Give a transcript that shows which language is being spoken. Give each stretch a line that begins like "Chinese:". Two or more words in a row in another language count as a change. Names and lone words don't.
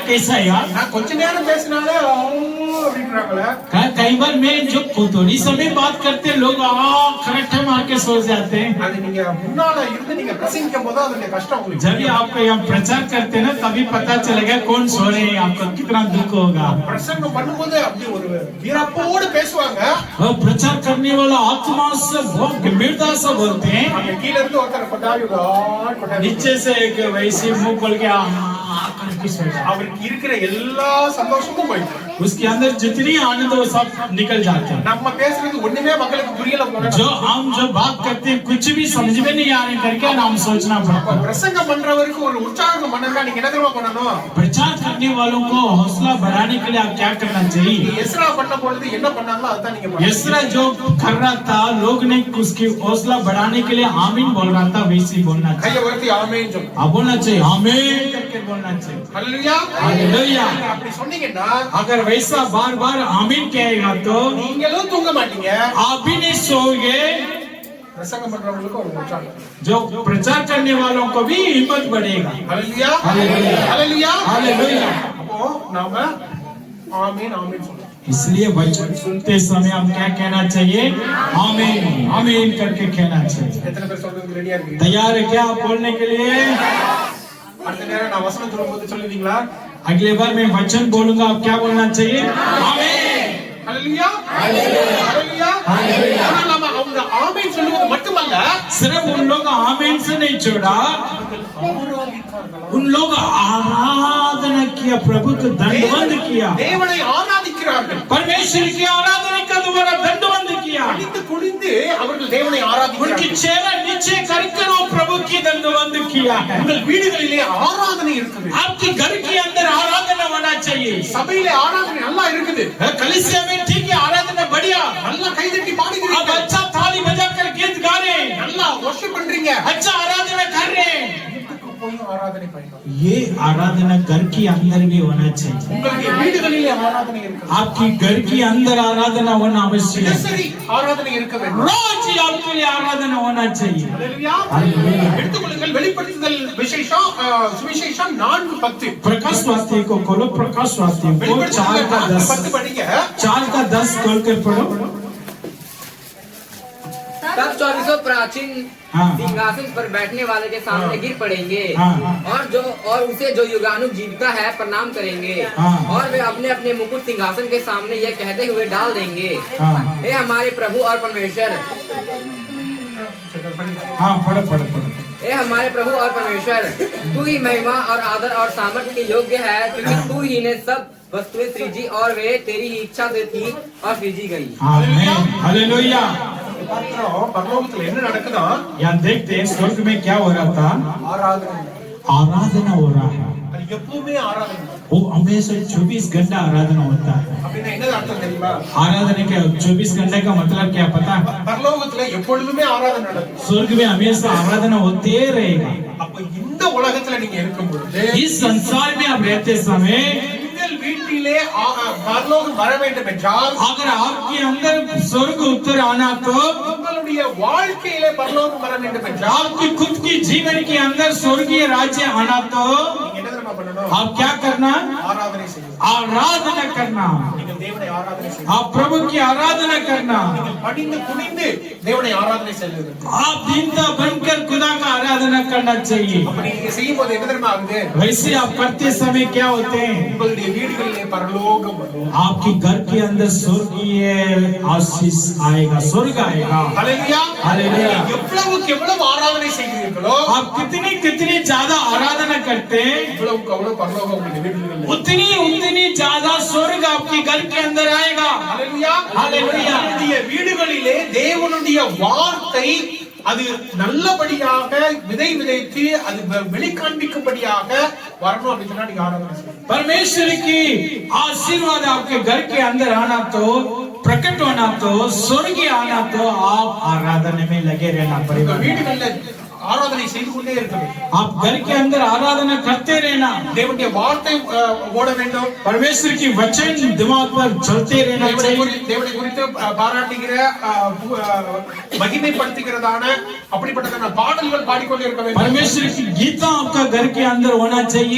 Hindi: कैसा यार,
Tamil: நான் கொஞ்ச நேரம் பேசினாலே அப்படின்றாங்களே
Hindi: कई बार मैं जो थोड़ी समय बात करते लोग खरट्टे मार के सो जाते हैं।
Tamil: அது நீங்க முன்னால இருந்து நீங்க பிரசங்கிக்கும் போது அதனுடைய கஷ்டம் உங்களுக்கு
Hindi: जब भी आपको यहाँ प्रचार करते हैं ना, तभी पता चलेगा कौन सो रहे हैं, आपको कितना दुख होगा।
Tamil: பிரசங்கம் பண்ணும்போது அப்படி ஒரு வீரப்போடு பேசுவாங்க.
Hindi: और प्रचार करने वाला आत्मा से बहुत गंभीरता से बोलते हैं।
Tamil: அங்க கீழ இருந்து ஒருத்தர் கொண்டாடி
Hindi: नीचे से एक वैसे मुंह खोल के करके सो जाता है।
Tamil: அவருக்கு இருக்கிற எல்லா சந்தோஷமும் போயிடும்.
Hindi: उसके अंदर जितनी आनंद वो सब निकल जाते हैं।
Tamil: நம்ம பேசுறது ஒண்ணுமே மக்களுக்கு புரியல போல.
Hindi: जो बात करते हैं कुछ भी समझ में नहीं आ रहे करके नाम सोचना पड़ता है।
Tamil: பிரசங்கம் பண்றவருக்கு ஒரு உற்சாகம் பண்ணா நீங்க என்ன தெரியுமா பண்ணணும்?
Hindi: प्रचार करने वालों को हौसला बढ़ाने के लिए आप क्या करना चाहिए?
Tamil: எஸ்ரா பண்ண பொழுது என்ன பண்ணாங்களோ அதான் நீங்க பண்ணணும்.
Hindi: यस्रा जो कर रहा था, लोग ने उसकी हौसला बढ़ाने के लिए आमीन बोल रहा था, वैसे ही बोलना चाहिए।
Tamil: கையை உயர்த்தி ஆமென் சொல்லு.
Hindi: आप बोलना चाहिए आमीन करके बोलना चाहिए।
Tamil: ஹalleluya
Hindi: हालेलुया।
Tamil: அப்படி சொன்னீங்கன்னா
Hindi: अगर वैसा बार बार आमीन कहेगा तो
Tamil: நீங்களும் தூங்க மாட்டீங்க,
Hindi: आप भी नहीं सोओगे,
Tamil: பிரசங்கம் பண்றவங்களுக்கு ஒரு உற்சாகம்.
Hindi: जो प्रचार करने वालों को भी हिम्मत बढ़ेगा।
Tamil: ஹalleluya
Hindi: हालेलुया।
Tamil: ஹalleluya
Hindi: हालेलुया।
Tamil: அப்போ நாம ஆமென் ஆமென் சொல்லணும்.
Hindi: इसलिए वचन सुनते समय हम क्या कहना चाहिए? आमीन आमीन करके कहना चाहिए।
Tamil: எத்தனை பேர் சொல்றதுக்கு ரெடியா இருக்கீங்க?
Hindi: तैयार है क्या आप बोलने के लिए?
Tamil: அடுத்த நேரம் நான் வசனம் சொல்லும்போது சொல்லுவீங்களா?
Hindi: अगले बार मैं वचन बोलूंगा, आप क्या बोलना चाहिए? आमीन।
Tamil: ஹalleluya ஹalleluya ஹalleluya ஆனா நாம அவங்க ஆமென் சொல்லுவது மட்டுமல்ல,
Hindi: सिर्फ उन लोग आमीन से नहीं छोड़ा, उन लोग आराधना किया, प्रभु को दंडवंद किया,
Tamil: தேவனை ஆராதிக்கிறார்கள்.
Hindi: परमेश्वर की आराधना का द्वारा दंडवंद किया,
Tamil: குனிந்து குனிந்து அவர்கள் தேவனை
Hindi: उनकी
Tamil: ஆராதிக்கிறார்கள்.
Hindi: चेहरा नीचे करके वो प्रभु की दंडवंद किया है।
Tamil: உங்கள் வீடுகளிலே ஆராதனை இருக்குது,
Hindi: आपके घर के अंदर आराधना होना चाहिए।
Tamil: சபையிலே ஆராதனை நல்லா இருக்குது,
Hindi: कलीसिया में ठीक है, आराधना बढ़िया,
Tamil: நல்லா கைதட்டி
Hindi: आप
Tamil: பாடுகிறீங்க,
Hindi: अच्छा थाली बजाकर गीत गा रहे हैं,
Tamil: நல்லா வர்ஷிப் பண்றீங்க.
Hindi: अच्छा आराधना कर रहे हैं।
Tamil: வீட்டுக்கு போய் ஆராதனை பண்ணணும்.
Hindi: ये आराधना घर के अंदर भी होना चाहिए।
Tamil: உங்களுடைய வீடுகளிலே ஆராதனை இருக்குது,
Hindi: आपकी घर के अंदर आराधना होना आवश्यक है।
Tamil: தினசரி ஆராதனை இருக்க வேண்டும்.
Hindi: रोज ही आपके लिए आराधना होना चाहिए।
Tamil: ஹalleluya ஹalleluya। எடுத்துக்கொள்ளுங்கள் வெளிப்படுத்துதல் விசேஷம் சுவிசேஷம் 4:10.
Hindi: प्रकाश वाक्य को खोलो, प्रकाश वाक्य को 4:10
Tamil: 4:10 படிங்க.
Hindi: 4:10 खोल कर पढ़ो। तब 24 प्राचीन हाँ। सिंहासन पर बैठने वाले के सामने गिर पड़ेंगे हाँ। और उसे जो युगानुग जीविता है प्रणाम करेंगे हाँ। और वे अपने अपने मुकुट सिंहासन के सामने यह कहते हुए डाल देंगे, हाँ हे हमारे प्रभु और परमेश्वर, हाँ पढ़ो पढ़ो पढ़ो। हे हमारे प्रभु और परमेश्वर, तू ही महिमा और आदर और सामर्थ्य के योग्य है, क्योंकि तू ही ने सब वस्तुएं सृजी और वे तेरी ही इच्छा से थी और सृजी गई। आमीन हालेलुया।
Tamil: பாத்திரம் பரலோகத்துல என்ன நடக்குதா?
Hindi: यहाँ देखते हैं स्वर्ग में क्या हो रहा था?
Tamil: ஆராதனை.
Hindi: आराधना हो रहा है।
Tamil: அது எப்பவுமே ஆராதனை.
Hindi: वो हमेशा 24 घंटा आराधना होता है।
Tamil: அப்படின்னா என்ன அர்த்தம் தெரியுமா?
Hindi: आराधना क्या 24 घंटे का मतलब क्या पता है?
Tamil: பரலோகத்துல எப்பொழுதுமே ஆராதனை நடக்கும்.
Hindi: स्वर्ग में हमेशा आराधना होते रहेगा।
Tamil: அப்ப இந்த உலகத்துல நீங்க இருக்கும் பொழுது
Hindi: इस संसार में आप रहते समय
Tamil: உங்கள் வீட்டிலே பரலோகம் வர வேண்டும் என்றால்,
Hindi: अगर आपके अंदर स्वर्ग उतर आना तो
Tamil: உங்களுடைய வாழ்க்கையிலே பரலோகம் வர வேண்டும் என்றால்
Hindi: आपकी खुद की जीवन के अंदर स्वर्गीय राज्य आना तो
Tamil: நீங்க என்ன தெரியுமா பண்ணணும்?
Hindi: आप क्या करना?
Tamil: ஆராதனை செய்யணும்.
Hindi: आराधना करना।
Tamil: நீங்கள் தேவனை ஆராதனை செய்யணும்.
Hindi: आप प्रभु की आराधना करना।
Tamil: நீங்கள் பணிந்து குனிந்து தேவனை ஆராதனை செய்யணும்.
Hindi: आप दीनता बनकर खुदा का आराधना करना चाहिए।
Tamil: அப்படி நீங்க செய்யும் போது என்ன தெரியுமா ஆகுது?
Hindi: वैसे आप करते समय क्या होते हैं?
Tamil: உங்களுடைய வீடுகளிலே பரலோகம் வரும்.
Hindi: आपके घर के अंदर स्वर्गीय आशीष आएगा, स्वर्ग आएगा।
Tamil: ஹalleluya
Hindi: हालेलुया।
Tamil: எவ்வளவுக்கு எவ்வளவு ஆராதனை செய்கிறீர்களோ
Hindi: आप कितनी कितनी ज्यादा आराधना करते हैं,
Tamil: இவ்வளவுக்கு அவ்வளவு பரலோகம் உங்களுடைய வீடுகளில்
Hindi: उतनी उतनी ज्यादा स्वर्ग आपके घर के अंदर आएगा।
Tamil: ஹalleluya ஹalleluya. உங்களுடைய வீடுகளிலே தேவனுடைய வார்த்தை அது நல்லபடியாக விதை விதைத்து அது வெளிக்காண்பிக்கும்படியாக வரணும் அப்படின்னா நீங்க ஆராதனை செய்யணும்.
Hindi: परमेश्वर की आशीर्वाद आपके घर के अंदर आना तो, प्रकट होना तो, स्वर्गीय आना तो आप आराधना में लगे रहना
Tamil: உங்க
Hindi: पड़ेगा।
Tamil: வீடுகளில் ஆராதனை செய்து கொண்டே இருக்க வேண்டும்.
Hindi: आप घर के अंदर आराधना करते रहना।
Tamil: தேவனுடைய வார்த்தை ஓட வேண்டும்.
Hindi: परमेश्वर की वचन दिमाग पर चलते रहना चाहिए।
Tamil: தேவனை குறித்து பாராட்டுகிற மகிமைப்படுத்துகிறதான அப்படிப்பட்டதான பாடல்கள் பாடிக்கொண்டே இருக்க வேண்டும்.
Hindi: परमेश्वर की गीता आपका घर के अंदर होना चाहिए।